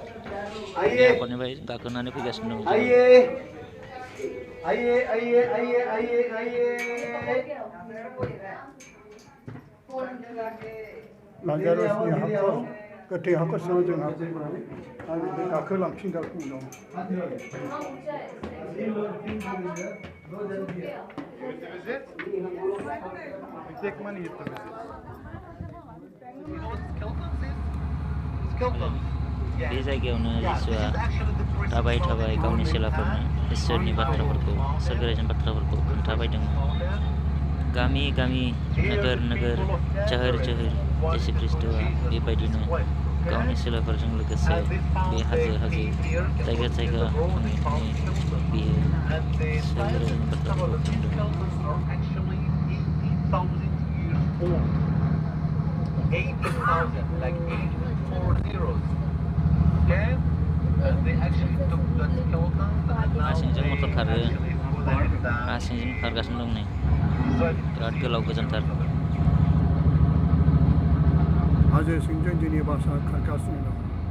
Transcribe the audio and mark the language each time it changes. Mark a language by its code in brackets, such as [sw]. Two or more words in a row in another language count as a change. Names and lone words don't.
[brx] बे हाखरनिफ्राय गाखोनानै फैगासिनो दं। लाजारसनि हाखर गोथै हाखर सिङाव जों हाबफैबाय आरो बे गाखोलांफिनगासिनो दं। [en] Take money to visit. [brx] बे जायगायावनो जिसुआ थाबाय थाबाय गावनि सेलाफोरनो इसोरनि बाथ्राफोरखौ सोरगोरायजों बाथ्राफोरखौ खोन्थाबायदोंमोन। गामि गामि नोगोर नोगोर चोहोर चोहोर जिसु ख्रीष्टआ बेबायदिनो गावनि सेलाफोरजों लोगोसे बे हाजो हाजो जायगा जायगा थाङै थाङै बियो सोरगोरायजों बाथ्राफोरखौ बुंदोंमोन। [en] 18,000, like 84 zeros. Okay? And they actually took that skeleton and now [brx] आसिंजों [en] they [brx] मटर खारो [en] actually put it down. [brx] आसिंजों खारगासिनो दं नै बिराद गोलाव गोजानथार। हाजो सिंजों जोंनि बासआ खारगासिनो दं।